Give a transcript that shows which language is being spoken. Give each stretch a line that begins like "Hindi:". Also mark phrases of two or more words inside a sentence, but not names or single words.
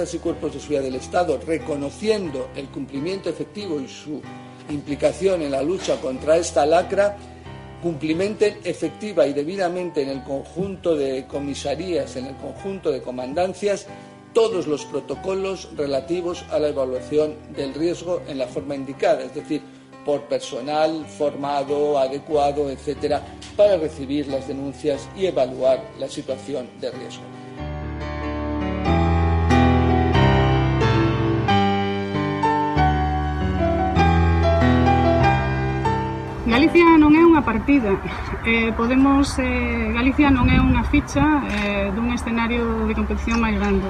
Spanish: y cuerpos de seguridad del Estado, reconociendo el cumplimiento efectivo y su implicación en la lucha contra esta lacra, cumplimenten efectiva y debidamente en el conjunto de comisarías, en el conjunto de comandancias, todos los protocolos relativos a la evaluación del riesgo en la forma indicada, es decir, por personal formado, adecuado, etcétera, para recibir las denuncias y evaluar la situación de riesgo.
Galician: Galicia non é unha partida, Galicia non é unha ficha dun escenario de competición máis grande.